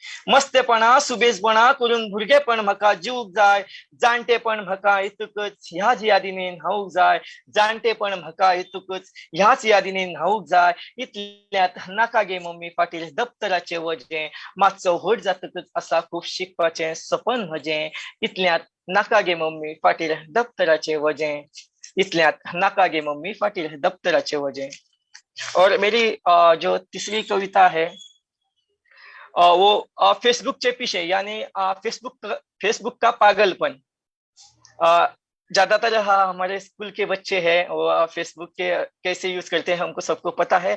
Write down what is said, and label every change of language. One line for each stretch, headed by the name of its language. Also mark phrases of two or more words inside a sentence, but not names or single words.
Konkani: मस्तेपणा सुबेजपणा करून भुरगेपण म्हाका जीवक जाय, जाणटेपण म्हाका येतकच ह्याच यादीने न्हावूक जाय, जाणटेपण म्हाका येतकच ह्याच यादीने न्हावूक जाय. इतल्यात नाका गे मम्मी फाटील दप्तराचे वजें, मातसो व्हड जातकच आसा खूब शिकपाचें सपन म्हजें. इतल्यात नाका गे मम्मी फाटील दप्तराचे वजें, इतल्यात नाका गे मम्मी फाटील दप्तराचे वजें.
Hindi: और मेरी जो तीसरी कविता है वो फेसबुक के पीछे, यानी फेसबुक का पागलपन. ज्यादातर हमारे स्कूल के बच्चे हैं वो फेसबुक के कैसे यूज करते हैं हमको सबको पता है.